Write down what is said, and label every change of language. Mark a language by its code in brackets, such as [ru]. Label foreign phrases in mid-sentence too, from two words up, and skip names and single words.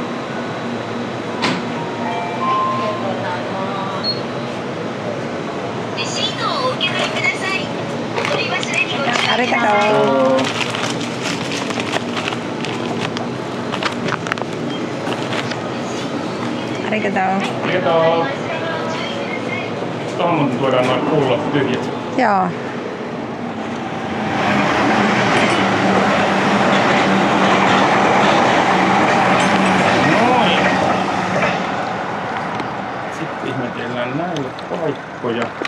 [ja] レシートをお受け取りください。お取り忘れにご注意ください。ありがとう。Arigatou. [fi] Kiitos. Tuohon muuten tuodaan noin pullot tyhjät. Joo. Noin. Sitten ihmetellään näille paikkoja.